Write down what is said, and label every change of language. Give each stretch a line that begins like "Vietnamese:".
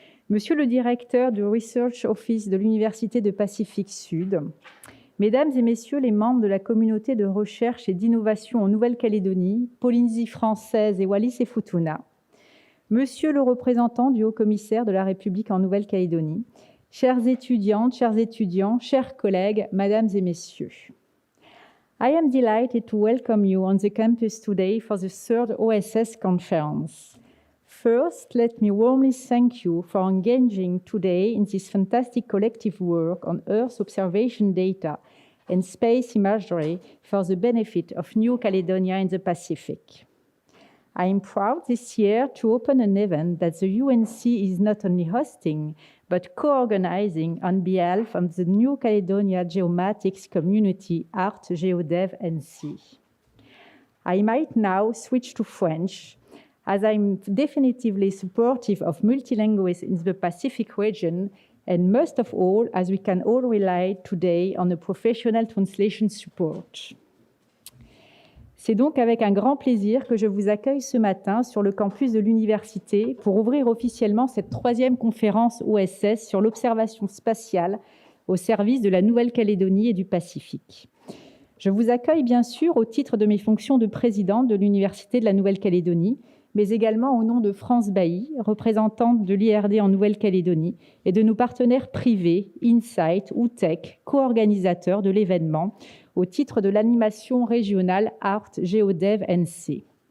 French: monsieur le directeur du Research Office de l'Université de Pacifique Sud, mesdames et messieurs les membres de la communauté de recherche et d'innovation en Nouvelle-Calédonie, Polynésie française et Wallis-et-Futuna, monsieur le représentant du Haut-Commissaire de la République en Nouvelle-Calédonie, chères étudiantes, chers étudiants, chers collègues, mesdames et messieurs.
English: I am delighted to welcome you on the campus today for the third OSS conference. First, let me warmly thank you for engaging today in this fantastic collective work on Earth observation data and space imagery for the benefit of New Caledonia in the Pacific. I am proud this year to open an event that the UNC is not only hosting, but co-organizing on behalf of the New Caledonia Geomatics Community Art GeoDev NC. I might now switch to French, as I'm definitively supportive of multilingualism in the Pacific region, and most of all, as we can all rely today on a professional translation support.
French: C'est donc avec un grand plaisir que je vous accueille ce matin sur le campus de l'université pour ouvrir officiellement cette troisième conférence OSS sur l'observation spatiale au service de la Nouvelle-Calédonie et du Pacifique. Je vous accueille bien sûr au titre de mes fonctions de présidente de l'Université de la Nouvelle-Calédonie, mais également au nom de France Bailly, représentante de l'IRD en Nouvelle-Calédonie, et de nos partenaires privés, Insight ou Tech, co-organisateurs de l'événement, au titre de l'animation régionale Art GeoDev NC.